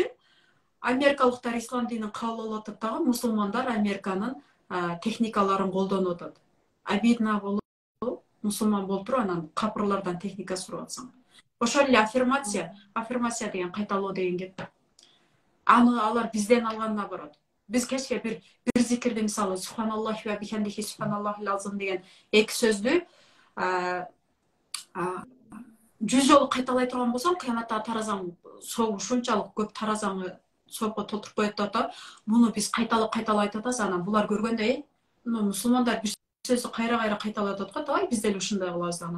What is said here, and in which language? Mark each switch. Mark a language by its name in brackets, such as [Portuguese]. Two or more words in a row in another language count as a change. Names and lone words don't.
[Kyrgyz] Америкалыктар ислам динин кабыл алып атып дагы мусулмандар Американын техникаларын колдонуп атат. Обидно болуп, мусулман болуп туруп анан капырлардан техника сурап атсаң. Ошол эле аффирмация деген кайталоо деген кеп. Аны алар бизден алганына барат. Біз кешке бір зикирди мисалы [Arabic] سبحان الله وبحمده سبحان الله العظيم [Kyrgyz] деген эки сөздү 100 жолу кайталай турган болсоң, кыяматта таразаң соогу ушунчалык көп таразаңы соопко толтуруп коет да. Муну биз кайталап айтып атабыз, анан булар көргөндөй, мусулмандар бир сөздү кайра кайталап атат го, давай биз деле ушундай кылабыз анан.